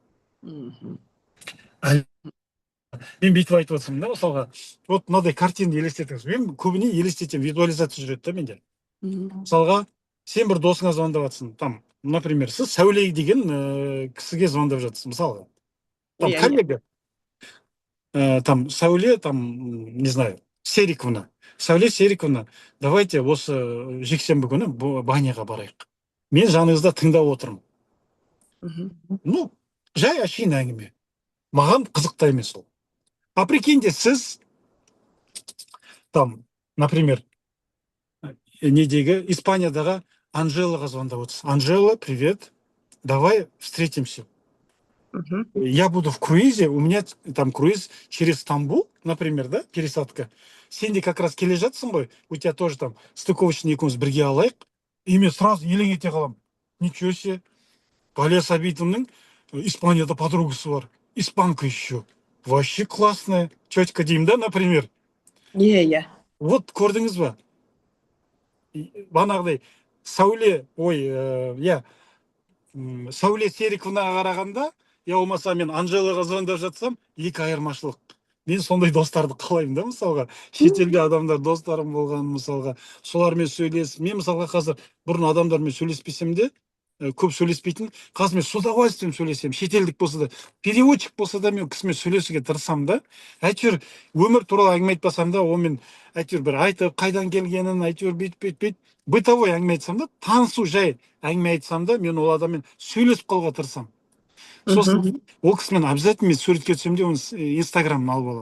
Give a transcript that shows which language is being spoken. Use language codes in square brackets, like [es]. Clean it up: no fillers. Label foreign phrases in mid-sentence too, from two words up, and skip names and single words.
[kk] Мен бүйтіп айтып отырмын да, мысалға, вот мынадай картинаны елестетіңіз. Мен көбіне елестетемін, визуализация жүреді да менде. Мысалға, сен бір досыңа звондап жатсың, [ru] там, например, [kk] сіз Сәуле деген кісіге звондап жатсыз, мысалға. [ru] Там коллега. Там Сәуле, там, не знаю, Сериковна. [kk] Сәуле Сериковна, давайте осы жексенбі күні баняға барайық. Мен жаныңызда тыңдап отырмын. Ну, жай әшейін әңгіме. Маған қызықта емес ол. [ru] А прикиньте, [kk] сіз [ru] там, например, [kk] недегі Испаниядағы Анжелаға звондап отырсыз. [ru] Анжела, привет, давай встретимся. Я буду в круизе, у меня там круиз через Стамбул, например, да, пересадка. [kk] Сен де [ru] как раз [kk] келе жатсың ғой, [ru] у тебя тоже там стыковочный [kk] екеуміз бірге алайық. И мен сразу елең ете қалам. [ru] Ничего себе, [kk] Ғалия Сәбитовның Испанияда подругасы бар. [ru] Испанка еще. Вообще классная. Тетка [kk] деймін да, [ru] например. [kk] Иә. Вот көрдіңіз ба? Банағыдай, Сәуле, Сәуле Сериковнаға қарағанда, я болмаса мен Анжелаға звондап жатсам, екі айырмашылық. Мен сондай достарды қалаймын да, мысалға. Шетелде адамдар достарым болған, мысалға. Солармен сөйлесіп, мен мысалға қазір бұрын адамдармен сөйлеспесем де, көп сөйлеспейтін, қазір мен [ru] с удовольствием [kk] сөйлесем, шетелдік болса да, переводчик болса да, мен кісімен сөйлесуге тырысам да. Әйтеуір өмір туралы әңгіме айтпасам да, онымен әйтеуір бір айтып, қайдан келгенін, әйтеуір бүйтіп, бытовой әңгіме айтсам да, танысу жай әңгіме айтсам да, мен ол адаммен сөйлесіп қалуға тырысам. Сосын ол кісімен обязательно мен суретке түсем де, оның инстаграмын алып аламын.